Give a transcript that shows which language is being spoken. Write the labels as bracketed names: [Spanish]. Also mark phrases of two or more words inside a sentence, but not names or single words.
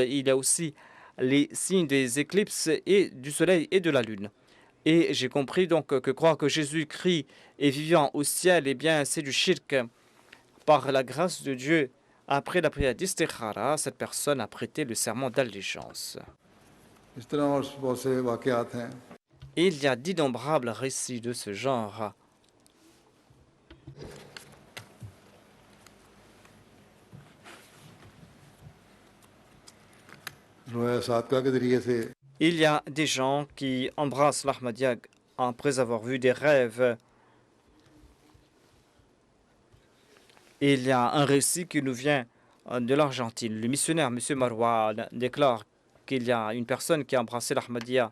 [French] Il y a aussi les signes des éclipses et du soleil et de la lune. Et j'ai compris donc que croire que Jésus-Christ est vivant au ciel, eh bien, c'est du shirk. Par la grâce de Dieu, après la prière d'istikhara, cette personne a prêté le serment d'allégeance. [Hindi] इस तरह और बहुत से वाक़यात हैं [French] Et il y a d'innombrables récits de ce genre. [Hindi] रोया सादका के ज़रिए से [French] Il y a des gens qui embrassent l'Ahmadiyya après avoir vu des rêves. Et il y a un récit qui nous vient de l'Argentine. Le missionnaire, M. Marwan, déclare qu'il y a une personne qui a embrassé l'Ahmadiyya.